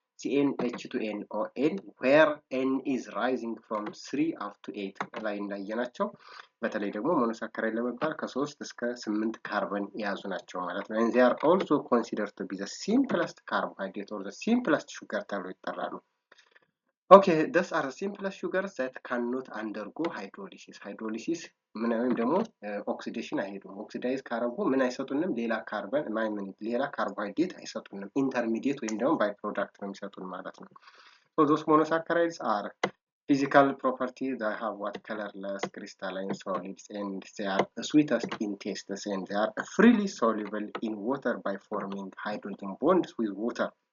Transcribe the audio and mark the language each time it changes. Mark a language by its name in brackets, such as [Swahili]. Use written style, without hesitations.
[English] CnH2nOn, where N is rising from 3 up to 8 [Amharic] ላይ እንዳየናቸው በተለይ ደግሞ ሞኖሳካራይድ ለመባል ከ3 እስከ 8 ካርበን የያዙ ናቸው ማለት ነው። [English] and they are also considered to be the simplest carbohydrate or the simplest sugar [Amharic] ተብለው ይጠራሉ። [English] Okay, these are the simplest sugars that cannot undergo hydrolysis. [Amharic] Hydrolysis ወይም ደግሞ ኦክሲዴሽን አይሄዱም። ኦክሲዳይዝ ካረጉ ምን አይሰጡንም? ሌላ ካርበን ሌላ ካርቦሃይድሬት አይሰጡንም። ኢንተርሚዲየት ወይም ደግሞ ባይ ፕሮዳክት ነው የሚሰጡን ማለት ነው። [English] So those monosaccharides are physical properties that have what colorless crystalline solids and they are sweetest in taste and they are freely soluble in water by forming hydrogen bonds with water.